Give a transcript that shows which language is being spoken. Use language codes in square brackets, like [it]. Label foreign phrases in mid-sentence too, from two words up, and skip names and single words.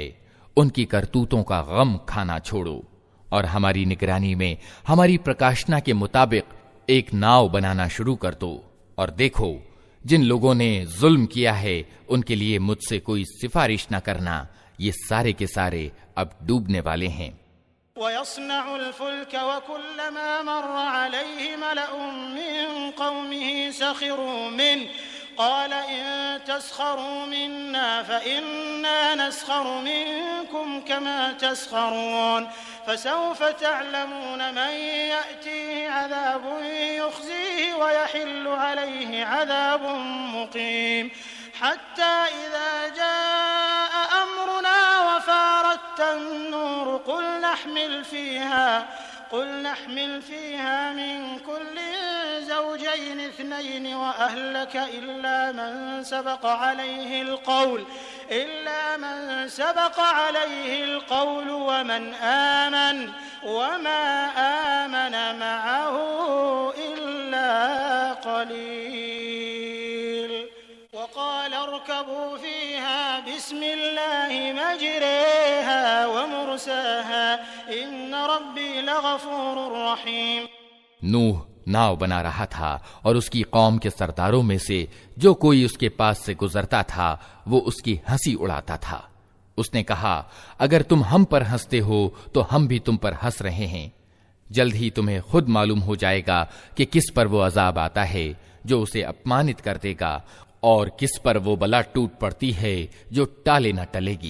[hi] उनकी करतूतों का गम खाना छोड़ो और हमारी निगरानी में हमारी प्रकाशना के मुताबिक एक नाव बनाना शुरू कर दो। और देखो, जिन लोगों ने जुल्म किया है उनके लिए मुझसे कोई सिफारिश न करना, ये सारे के सारे अब डूबने वाले हैं। [ar] ويصنع الفلك وكلما مر عليه ملأ من قومه سخروا من قال إن تسخروا منا فإنا نسخر منكم كما تسخرون فسوف تعلمون من يأتيه عذاب يخزيه ويحل عليه عذاب مقيم حتى إذا جاء أمرنا وفار التنور قل نحمل فيها من كل زوجين اثنين وأهلك إلا من سبق عليه القول ومن آمن وما آمن معه إلا قليل وقال اركبوا فيها بسم الله مجراها ومرساها لغفور رحيم. [hi] नूह नाव बना रहा था और उसकी कौम के सरदारों में से जो कोई उसके पास से गुजरता था वो उसकी हंसी उड़ाता था। उसने कहा, अगर तुम हम पर हंसते हो तो हम भी तुम पर हंस रहे हैं। जल्द ही तुम्हें खुद मालूम हो जाएगा कि किस पर वो अजाब आता है जो उसे अपमानित कर देगा और किस पर वो बला टूट पड़ती है जो टाले न टलेगी।